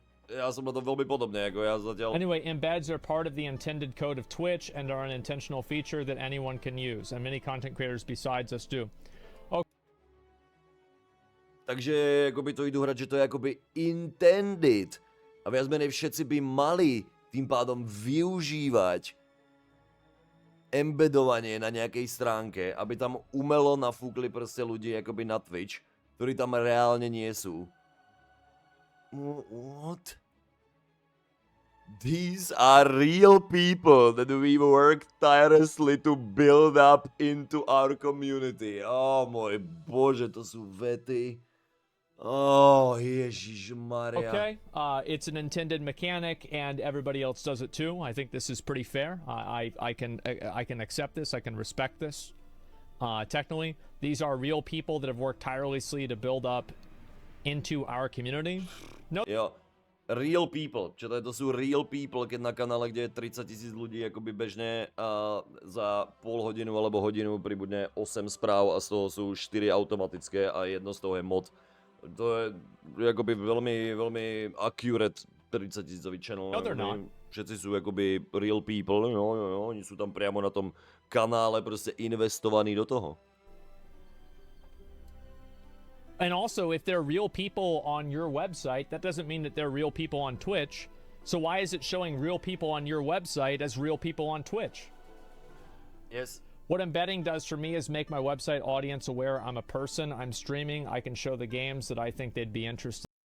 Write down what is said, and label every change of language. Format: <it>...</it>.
<sk>Ja som na to veľmi podobný, ako ja zatiaľ...</sk> <en>anyway. Embeds are part of the intended code of Twitch and are an intentional feature that anyone can use, and many content creators besides us do.</en> <sk>Takže akoby to idú hrať, že to je akoby intended. A viac menej všetci by mali tým pádom využívať embedovanie na nejakej stránke, aby tam umelo nafúkli proste ľudí akoby na Twitch, ktorí tam reálne nie sú.</sk> <en>What? These are real people that we work tirelessly to build up into our community.</en> <sk>Oh môj bože, to sú vety. Oh, Ježišmaria.</sk> <en>Okay, it's an intended mechanic, and everybody else does it too. I think this is pretty fair. I can accept this. I can respect this. Technically, these are real people that have worked tirelessly to build up into our community. No, Jo, real people.</en> <sk>Čo to je? To sú</sk> <en>real people,</en> <sk>keď na kanále, kde je 30 000 ľudí akoby bežne za pol hodinu alebo hodinu pribudne 8 správ a z toho sú 4 automatické a jedno z toho je mod. To je akoby veľmi, veľmi accurate 30 000 channel.</sk> <en>No, they're not.</en> <sk>Všetci sú akoby</sk> <en>real people,</en> <sk>jo, oni sú tam priamo na tom kanále proste investovaní do toho.</sk> <en>and also if they're real people on your website, that doesn't mean that they're real people on Twitch. So why is it showing real people on your website as real people on Twitch? Yes. What embedding does for me is make my website audience aware I'm a person, I'm streaming, I can show the games that I think they'd be interested.</en>